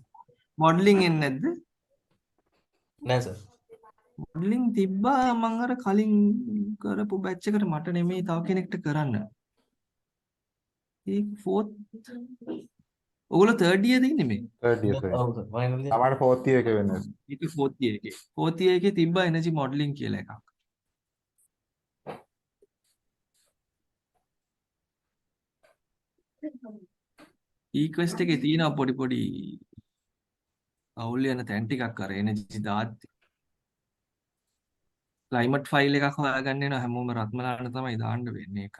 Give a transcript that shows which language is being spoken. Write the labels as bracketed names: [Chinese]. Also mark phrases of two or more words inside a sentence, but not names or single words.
[Sinhala] මොඩලින් එන්නේ නැද්ද නෑ සර්. මොඩලින් තිබ්බා මම අර කලින් කරපු බැච් එකට මට නෙමෙයි තව කෙනෙක්ට කරන්න. ඒක 4th ඔයගොල්ලෝ [English] 3rd year [Sinhala] ද ඉන්නේ මේ? [English] third year සර්. [Sinhala] ඔව් සර්. [English] final year. [Sinhala] තමයි [English] 4th year [Sinhala] එක වෙන්නේ. ඒක [English] 4th year [Sinhala] එකේ. [English] 4th year [Sinhala] එකේ තිබ්බා [English] energy modelling [Sinhala] කියලා එකක්. ඊක්වෙස්ට් එකේ තියෙනවා පොඩි පොඩි අවුල් යන තැන් ටිකක් අර එනර්ජි දාද්දි. [English] climate file [Sinhala] එකක් හොයාගන්න වෙනවා හැමෝම රත්මලාට තමයි දාන්න වෙන්නේ එකක්.